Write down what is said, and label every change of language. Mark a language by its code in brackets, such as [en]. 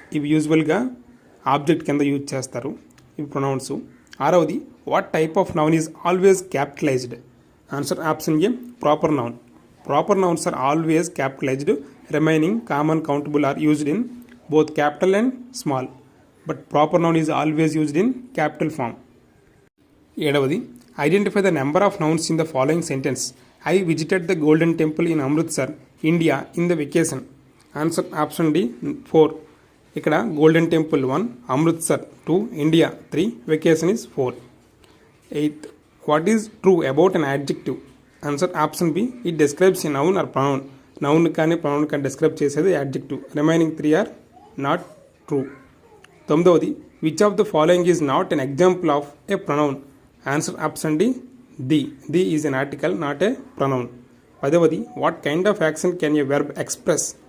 [te] ఇవి యూజువల్గా ఆబ్జెక్ట్ కింద యూజ్ చేస్తారు ఇవి pronounce. [en] 6వది, what type of noun is always capitalised. Answer option A proper noun. Proper nouns are always capitalised. Remaining common countable are used in both capital and small. But proper noun is always used in capital form. 7వది, identify the number of nouns in the following sentence. I visited the Golden Temple in Amritsar, India in the vacation. Answer option D 4. [te] ఇక్కడ golden temple 1, Amritsar 2, India 3, vacation is 4. [en] 8th, what is true about an adjective. Answer option B it describes a noun or pronoun. [te] Noun కానీ pronoun కానీ describe చేసేది adjective. [en] Remaining 3 are not true. 9వది, which of the following is not an example of a pronoun. Answer option D the is an article not a pronoun. 10వది, what kind of action can a verb express.